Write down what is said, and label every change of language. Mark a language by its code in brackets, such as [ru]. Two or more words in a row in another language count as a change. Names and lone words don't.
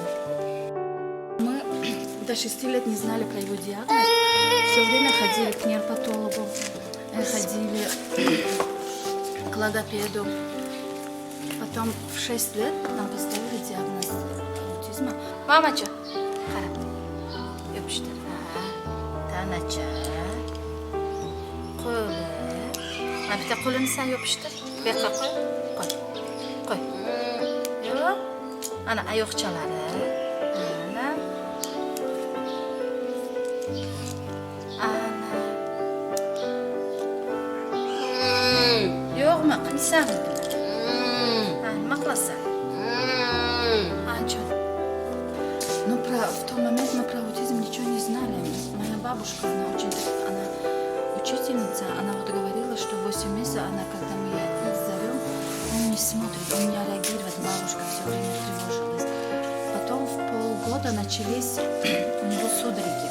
[ru] Мы до 6 лет не знали про его диагноз. Все время ходили к нейропатологу, ходили к логопеду. Потом в 6 лет нам поставили диагноз аутизма. [uz] Мамача, qarab. Yopishtir. Tanacha. Qo'li. Mana bitta qo'lini sen yopishtir. Bu yoqqa qo'y. Yo'q. Ana oyoqchalari. Ana. Yo'qmi? Qilsanmi? Nima qilasan? Ancha. [ru] Но в тот момент мы про аутизм ничего не знали. Моя бабушка, она учительница, она вот говорила, что 8 месяцев она, когда мы ее зовем, он не смотрит, он не реагирует, бабушка все время тревожилась. Потом в полгода начались у него судороги.